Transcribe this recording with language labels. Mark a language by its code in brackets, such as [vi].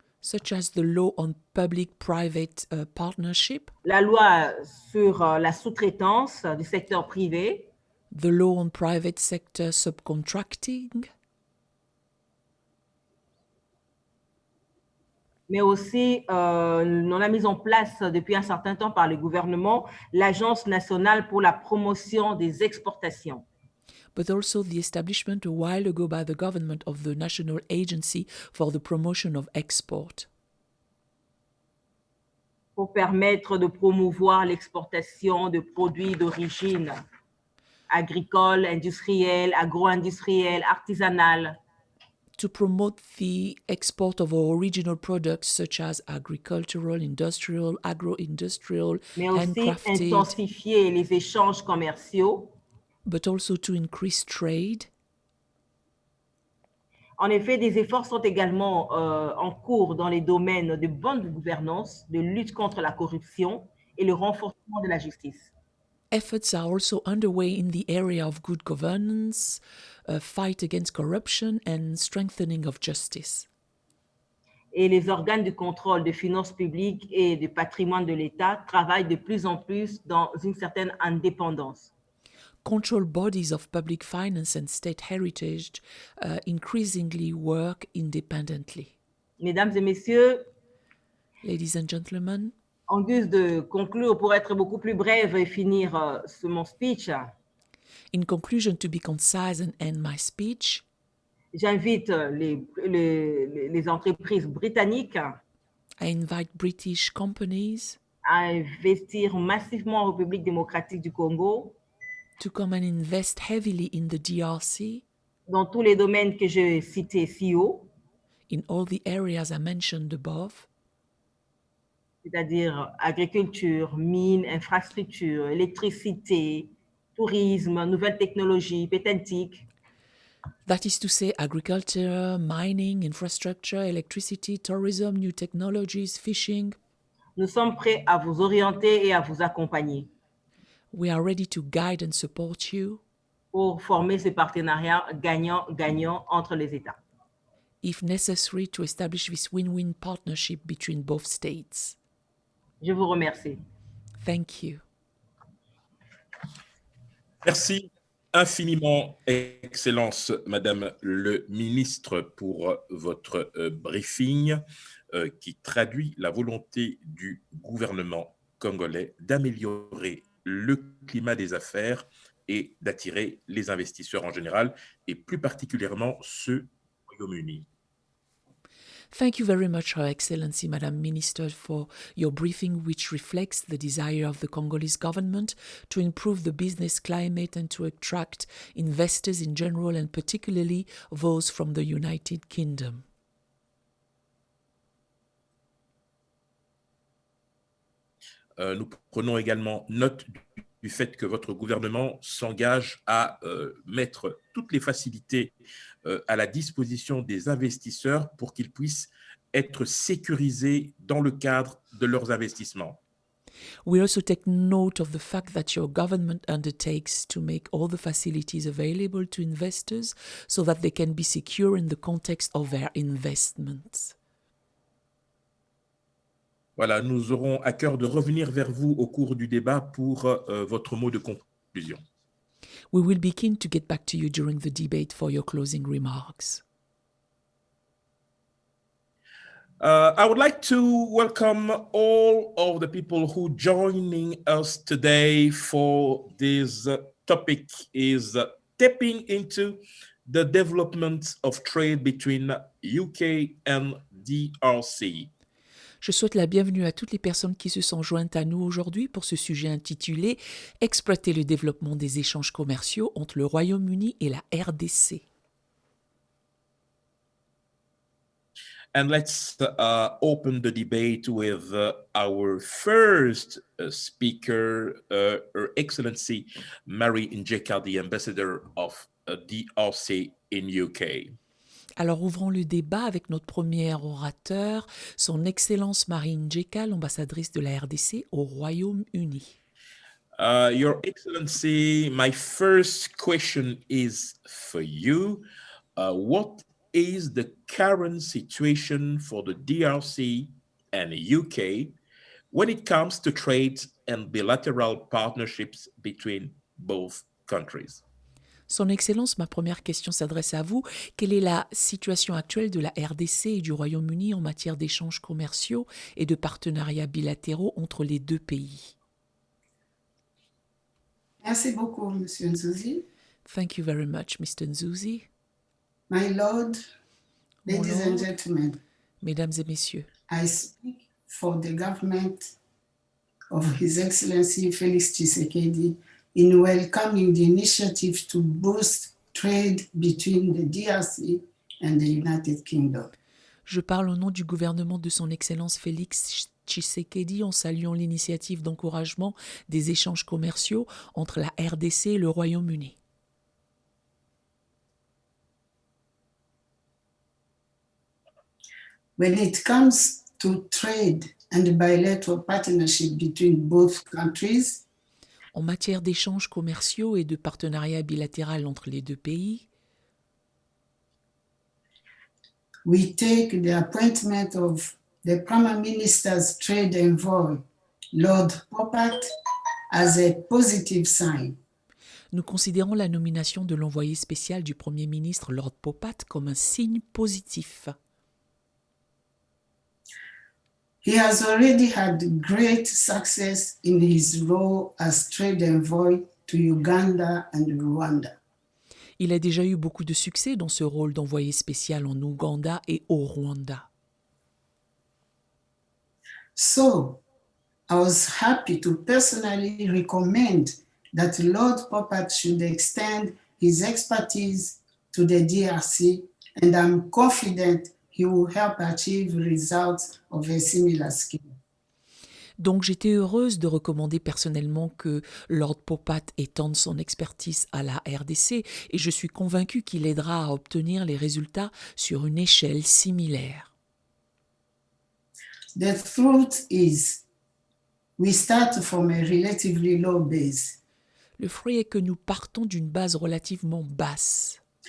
[en] such as the law on public-private partnership, [fr] la loi sur la sous-traitance du secteur privé, [en] the law on private sector subcontracting, [fr] mais aussi on a mis en place depuis un certain temps par le gouvernement l'Agence nationale pour la promotion des exportations. [en] but also the establishment a while ago by the government of the National Agency for the Promotion of Export, [fr] pour permettre de promouvoir l'exportation de produits d'origine agricole, industrielle, agro-industrielle, artisanale, [en] to promote the export of our original products such as agricultural, industrial, agro-industrial, [fr] mais aussi [en] handcrafted, [fr] intensifier les échanges commerciaux. [en] but also to increase trade. [fr] En effet, des efforts sont également en cours dans les domaines de bonne gouvernance, de lutte contre la corruption et le renforcement de la justice. [en] Efforts are also underway in the area of good governance, fight against corruption, and strengthening of justice. [fr] Et les organes de contrôle des finances publiques et du patrimoine de l'État travaillent de plus en plus dans une certaine indépendance. [en] Control bodies of public finance and state heritage increasingly work independently. [fr] Mesdames et messieurs, [en] Ladies and gentlemen, [fr] en guise de conclure, pour être beaucoup plus brève et finir mon speech, [en] in conclusion, to be concise and end my speech, [fr] j'invite les entreprises britanniques [en] I invite British companies [fr] à investir massivement en République démocratique du Congo, [en] to come and invest heavily in the DRC, [fr] dans tous les domaines que j'ai cités si haut, [en] in all the areas I mentioned above, [fr] c'est-à-dire agriculture, mines, infrastructures, électricité, tourisme, nouvelles technologies, pétentique, [en] that is to say agriculture, mining, infrastructure, electricity, tourism, new technologies, fishing. [fr] nous sommes prêts à vous orienter et à vous accompagner [en] We are ready to guide and support you [fr] pour former ce partenariat gagnant-gagnant entre les États. [en] if necessary to establish this win-win partnership between both states. [fr] Je vous remercie. [en] Thank you. [fr] Merci infiniment, Excellence, Madame le ministre, pour votre briefing qui traduit la volonté du gouvernement congolais d'améliorer le climat des affaires et d'attirer les investisseurs en général, et plus particulièrement ceux du Royaume-Uni. [en] Thank you very much, Her Excellency, Madam Minister, for your briefing, which reflects the desire of the Congolese government to improve the business climate and to attract investors in general and particularly those from the United Kingdom. [fr] Nous prenons également note du fait que votre gouvernement s'engage à mettre toutes les facilités à la disposition des investisseurs pour qu'ils puissent être sécurisés dans le cadre de leurs investissements. [en] We also take note of the fact that your government undertakes to make all the facilities available to investors so that they can be secure in the context of their investments. [fr] Voilà, nous aurons à cœur de revenir vers vous au cours du débat pour votre mot de conclusion. [en] We will be keen to get back to you during the debate for your closing remarks. I would like to welcome all of the people who joining us today for this topic is tapping into the development of trade between UK and DRC. [fr] Je souhaite la bienvenue à toutes les personnes qui se sont jointes à nous aujourd'hui pour ce sujet intitulé « Exploiter le développement des échanges commerciaux entre le Royaume-Uni et la RDC ». [en] And let's open the debate with our first speaker, Her Excellency Mary Njeka, the ambassador of DRC in UK. [fr] Alors ouvrons le débat avec notre premier orateur, son Excellence Marie Njeka, l'ambassadrice de la RDC au Royaume-Uni. [en] Your Excellency, my first question is for you. What is the current situation for the DRC and UK when it comes to trade and bilateral partnerships between both countries? [fr] Son Excellence, ma première question s'adresse à vous. Quelle est la situation actuelle de la RDC et du Royaume-Uni en matière d'échanges commerciaux et de partenariats bilatéraux entre les deux pays? Merci beaucoup, Monsieur Nzuzi. [en] Thank you very much, Mr. Nzuzi. My Lord, [fr] Mon [en] ladies and [fr] Lord, [en] gentlemen, [fr] Mesdames et messieurs, [en] I speak for the government of His Excellency Felix Tshisekedi in welcoming the initiative to boost trade between the DRC and the United Kingdom. [fr] je parle au nom du gouvernement de son Excellence Félix Tshisekedi en saluant l'initiative d'encouragement des échanges commerciaux entre la RDC et le Royaume-Uni. [en] When it comes to trade and bilateral partnership between both countries, [fr] En matière d'échanges commerciaux et de partenariats bilatéral entre les deux pays, [en] we take the appointment of the Prime Minister's trade envoy, Lord Popat, as a positive sign. [fr] nous considérons la nomination de l'envoyé spécial du Premier ministre Lord Popat comme un signe positif. [en] He has already had great success in his role as trade envoy to Uganda and Rwanda. [fr] Il a déjà eu beaucoup de succès dans ce rôle d'envoyé spécial en Ouganda et au Rwanda. [en] So, I was happy to personally recommend that Lord Popat should extend his expertise to the DRC, and I'm confident he will help achieve results of a similar scale. [fr] Donc j'étais heureuse de recommander personnellement que Lord Popat étende son expertise à la RDC et je suis convaincue qu'il aidera à obtenir les résultats sur une échelle similaire. [en] The truth is, we start from a relatively low base. [fr] Le fruit est que nous partons d'une base relativement basse.